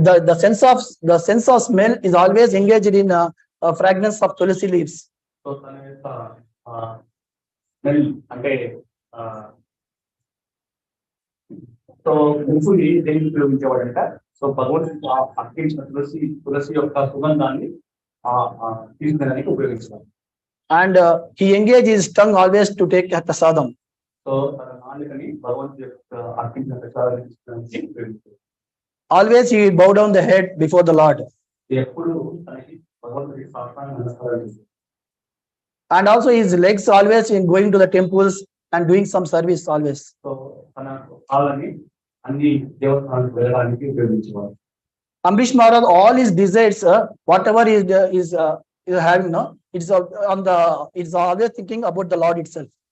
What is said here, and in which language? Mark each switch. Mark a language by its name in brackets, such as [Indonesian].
[English] The sense of smell is always engaged in fragrance of tulsi leaves. [Telugu] So తన యొక్క smell అంటే so ముసుని దేనికి ఉపయోగించేవాడంట. So భగవంతుడికి అర్పించిన తులసి యొక్క సుగంధాన్ని తీసుకునేదానికి ఉపయోగించారు. [English] And he engaged his tongue always to take prasadam. [Telugu] So తన నాలుకని భగవంతుడి యొక్క అర్పించిన ప్రసాదాన్ని తీసుకునేదానికి ఉపయోగించారు. [English] Always he will bow down the head before the Lord. [Telugu] ఎప్పుడు తనకి భగవంతుడికి సాష్టాంగ నమస్కారాలు చేశారు. [English] And also his legs always in going to the temples and doing some service always. [Telugu] So తన కాళ్ళని అన్ని దేవస్థానాలకు వెళ్ళడానికి ఉపయోగించేవారు. [English] Amrish Maharaj, all his desires, whatever is having, no, it's always thinking about the Lord itself.